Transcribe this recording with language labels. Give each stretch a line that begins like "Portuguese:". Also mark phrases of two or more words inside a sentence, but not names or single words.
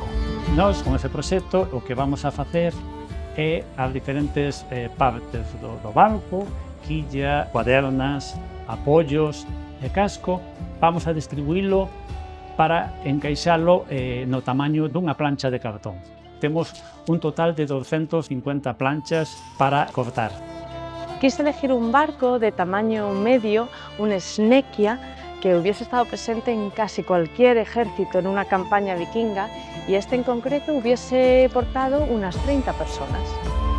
Galician: Nós, con ese proxecto, o que vamos a facer é as diferentes partes do barco, quilla, cuadernas, apoios e casco, vamos a distribuílo para encaixalo no tamaño dunha plancha de cartón. Temos un total de 250 planchas para cortar.
Spanish: Quise elegir un barco de tamaño medio, un Snekia, que hubiese estado presente en casi cualquier ejército en una campaña vikinga, y este en concreto hubiese portado unas 30 personas.